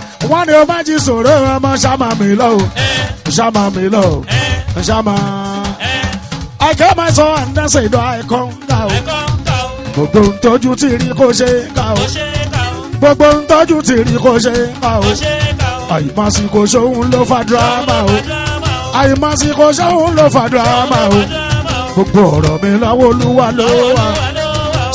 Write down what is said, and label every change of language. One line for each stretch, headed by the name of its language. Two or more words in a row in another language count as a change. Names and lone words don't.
Yoruba: Wọ́n ní o má jí sòrò ọmọ ṣáma mi lọ o. Eh. Ṣáma mi lọ o. Eh. Ṣáma. Eh.
Nigerian Pidgin: I get my son and that's it, I conquer o. I conquer o.
Yoruba: Gbogbo ń tọ́jú ti rí kó ṣe é ká o. Kó ṣe é ká o. Gbogbo ń tọ́jú ti rí kó ṣe é ká o. Kó ṣe é ká o. Àìmásìkò ṣóhun ló fa dírámà o. Ló fa dírámà o. Àìmásìkò ṣóhun ló fa dírámà o. Ló fa dírámà o. Gbogbo ọ̀rọ̀ mi lọ́wọ́ Olúwa ló wà. Olúwa ló wà o.